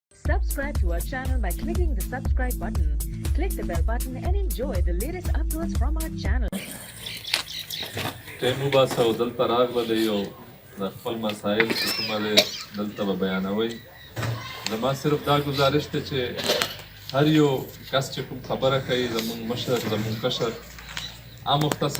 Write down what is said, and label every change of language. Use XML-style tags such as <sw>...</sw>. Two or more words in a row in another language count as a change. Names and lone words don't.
<en>Subscribe to our channel by clicking the subscribe button. Click the bell button and enjoy the latest uploads from our channel.</en> <ps>ټیم وباسه او دلته راغله دی او د خپل مسایل چې کومه دی دلته به بیانوئ. زما صرف دا ګزارش دی چې هر یو کس چې کوم خبره کوي زموږ مشر زموږ کشر مختصر</ps>